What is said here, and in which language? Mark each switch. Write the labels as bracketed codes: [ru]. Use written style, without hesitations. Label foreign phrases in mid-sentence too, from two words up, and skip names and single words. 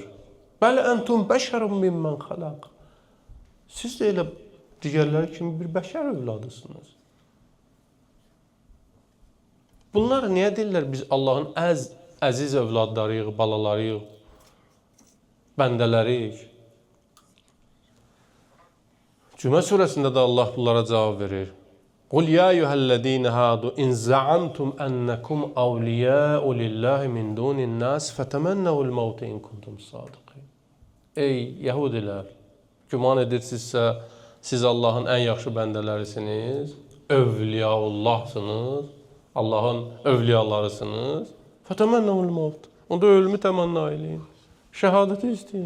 [az] Bəli [ar] أنتم بشر ممن خلق. [az] Siz də elə digərləri kimi bir bəşər övladısınız. Bunlar niyə deyirlər biz Allahın əziz övladlarıyıq, balalarıyıq, bəndələriyik? Cümə surəsində də Allah bunlara cavab verir. [ar] قل يا أيها الذين هادوا إن زعمتم أنكم أولياء لله من دون الناس فتمنوا الموت إن كنتم صادقين. [az] Ey Yahudilər, güman edirsinizsə siz Allahın ən yaxşı bəndələrisiniz. övliyaullahsınız, Allahın övliyalarısınız, [ar] فتمنوا الموت. [az] Onda ölümü təmənna eləyin. Şəhadəti istəyin.